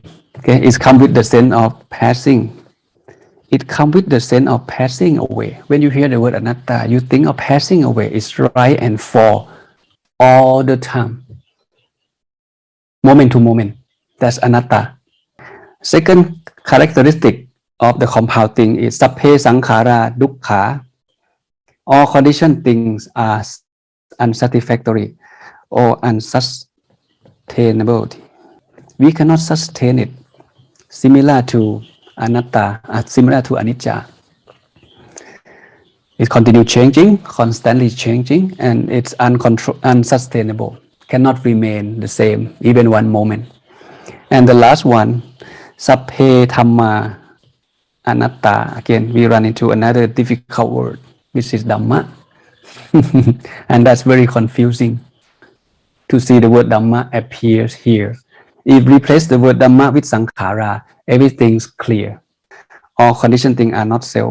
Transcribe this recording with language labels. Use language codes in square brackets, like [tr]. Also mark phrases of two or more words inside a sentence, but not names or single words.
[en] Okay, it comes with the sense of passing. It comes with the sense of passing away. When you hear the word anatta, you think of passing away. It's rise and fall all the time, moment to moment. That's anatta. Second characteristic of the compound thing is [pi] sapphe sankhara dukkha. [en] All conditioned things are unsatisfactory or unsustainable. We cannot sustain it. Similar to anatta, similar to anicca. It continues changing, constantly changing, and it's unsustainable. Cannot remain the same, even one moment. And the last one, [pi] sapphe dhamma anatta. [en] Again, we run into another difficult word, which is Dhamma. And that's very confusing to see the word Dhamma appears here. If we replace the word Dhamma with Sankhara, everything's clear. All conditioned things are not self.